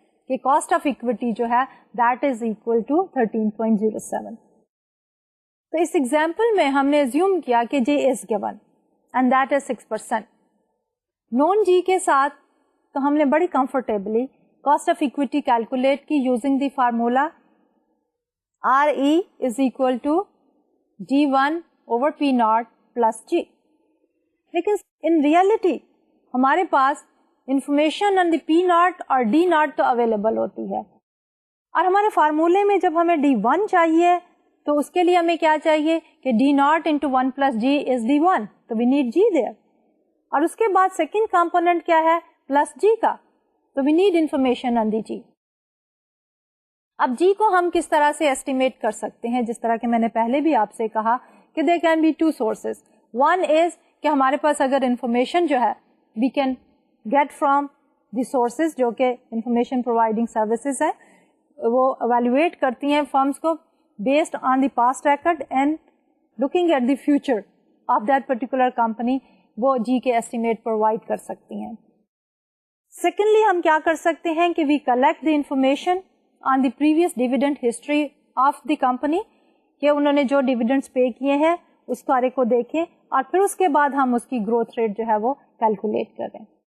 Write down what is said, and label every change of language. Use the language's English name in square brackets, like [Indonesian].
[Urdu] کہ [English] cost of equity [Urdu] جو ہے [English] that is equal to 13.07. [Urdu] تو اس ایگزامپل میں ہم نے [English] assume [Urdu] کیا کہ [English] J is given and that is 6%. نون G [Urdu] کے ساتھ تو ہم نے بڑی [English] comfortably cost of equity calculate کی using the formula RE is equal to D1 over P naught plus G. [Urdu] لیکن [English] in reality [Urdu] ہمارے پاس [English] information on the P naught اور D naught تو available ہوتی ہے [Urdu] اور ہمارے فارمولے میں جب ہمیں D1 چاہیے تو اس کے لیے ہمیں کیا چاہیے کہ [English] D naught into 1 plus G is D1 تو we need G there. [Urdu] اور اس کے بعد سیکنڈ کمپوننٹ کیا ہے پلس G کا تو [English] we need information on the G. [Urdu] اب G کو ہم کس طرح سے estimate کر سکتے ہیں جس طرح کہ میں نے پہلے بھی آپ سے کہا کہ [English] there can be two sources. One is [Urdu] کہ ہمارے پاس اگر انفارمیشن جو ہے [English] we can get from the sources [Urdu] جو کہ [English] information providing services [Urdu] ہیں وہ [English] evaluate [Urdu] کرتی ہیں [English] firms کو based on the past record and looking at the future of that particular company [Urdu] وہ G کے estimate provide کر سکتی ہیں. [English] Secondly [Urdu] ہم کیا کر سکتے ہیں کہ [English] we collect the information on the previous dividend history of the company [Urdu] کہ انہوں نے جو dividends pay کیے ہیں اس بارے کو دیکھیں اور پھر اس کے بعد ہم اس کی گروتھ ریٹ جو ہے وہ کیلکولیٹ کریں.